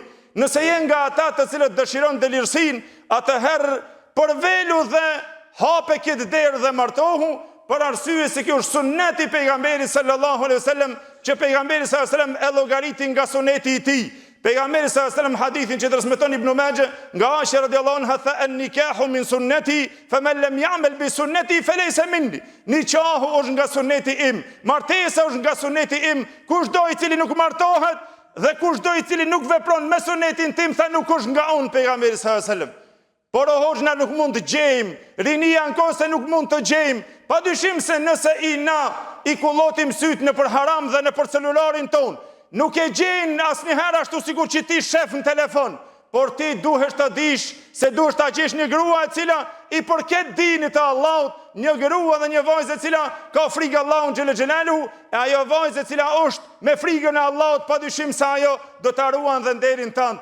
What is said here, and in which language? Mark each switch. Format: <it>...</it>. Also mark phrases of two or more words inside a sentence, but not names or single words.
<sq>Nëse je nga ata të cilët dëshiron dëlirësinë, atëherë përvelu dhe hape këtë derë dhe martohu, për arsye se kjo është sunneti pejgamberit</sq> <ar>صلى الله عليه وسلم,</ar> <sq>që pejgamberi</sq> <ar>صلى الله عليه وسلم</ar> <sq>e llogariti nga suneti i tij. Pejgamberi</sq> <ar>صلى الله عليه وسلم</ar> <sq>hadithin që transmeton Ibn Majah nga Aisha</sq> <ar>رضي الله عنها</ar> <sq>tha</sq> <ar>النكاح من سنتي فمن لم يعمل بسنتي فليس مني.</ar> <sq>Nikahu është nga sunneti im, martesa është nga sunneti im. Kushdo i cili nuk martohet dhe kushdo i cili nuk vepron me sunnetin tim, tha nuk është nga unë, pejgamberi</sq> <ar>صلى الله عليه وسلم.</ar> <sq>Por hoxhna nuk mund të gjejmë, rinia në kohë se nuk mund të gjejmë. Padyshim se nëse i kullotim syt në për haram dhe në për celularin ton, nuk e gjejnë asnjëherë ashtu sikur që ti shef në telefon, por ti duhesh të dish se duhesh ta gjesh një grua e cila i përket dinit të Allahut, një grua dhe një vajzë e cila ka frikë Allahun</sq> <ar>جل جلاله,</ar> <sq>e ajo vajzë e cila është me frikën e Allahut, padyshim se ajo do ta ruan dhe nderin tënd.</sq>